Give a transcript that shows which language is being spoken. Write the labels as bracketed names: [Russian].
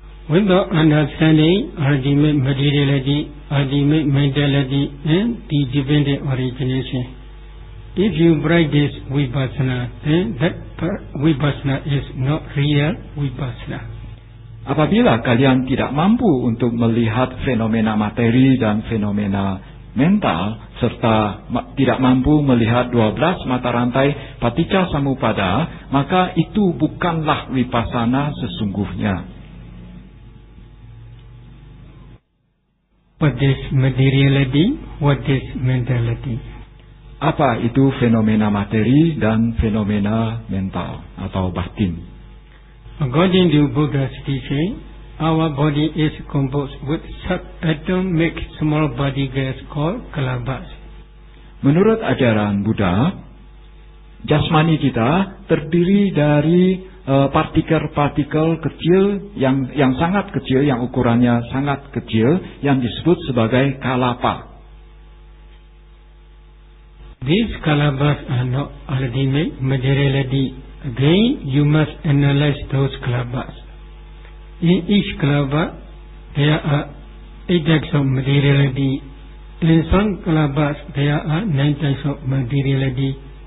[English] Without understanding ultimate materiality, ultimate mentality, and the dependent origination, if you practice vipassana, then that vipassana is not real vipassana. [Indonesian] Apabila kalian tidak mampu untuk melihat fenomena materi dan fenomena mental, serta tidak mampu melihat 12 mata rantai paticca samuppada, maka itu bukanlah vipassana sesungguhnya. [English] What is materiality? What is mentality? [Indonesian] Apa itu fenomena materi dan fenomena mental atau batin? [English] According to Buddha's teaching, our body is composed with subatomic small particles called kalabas. [Indonesian] Menurut ajaran Buddha, jasmani kita terdiri dari partikel-partikel kecil yang sangat kecil, yang ukurannya sangat kecil, yang disebut sebagai kalapa. [English] These kalabas are not ultimate materiality. Again, you must analyze those kalabas. In each kalaba, there are 8 types of materiality. In some kalabas, there are 9 types of materiality.